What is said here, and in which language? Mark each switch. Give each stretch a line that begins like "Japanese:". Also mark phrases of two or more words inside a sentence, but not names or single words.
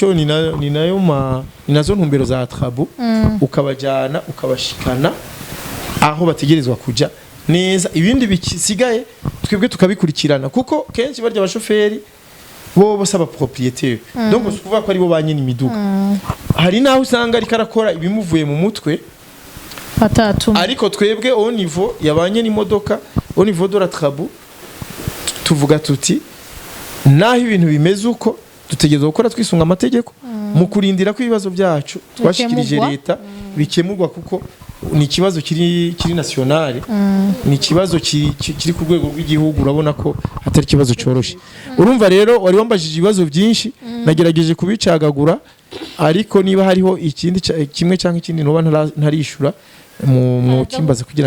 Rundi: nazo ntumbero za Atrabu ukabajana ukabashikana aho bategerezwa kuja neza ibindi bisigaye twebwe tukabikurikirana kuko kenshi barya abashoferi bo basaba propriétaire donc ukuvuga ko ari bo banye n'imiduga hari naho usanga ari karakora ibimuvuye mu mutwe batatu ariko twebwe
French: au niveau
Rundi: yabanye n'imodoka
French: au niveau de la
Rundi: Atrabu tuvuga tuti naho ibintu bimeze uko dutegerezwa gukora twisunga amategeko mu kurindira ko ibibazo byacu twashikirije leta bikemurwa kuko ni ikibazo kiri nationale ni ikibazo kiri ku rwego rw'igihugu urabona ko atari ikibazo cyoroshe urumva rero wari wambajije ibibazo byinshi nagerageje kubicagagura ariko niba hariho ikindi kimwe cyangwa ikindi noba ntarishura mu kimbaza kugira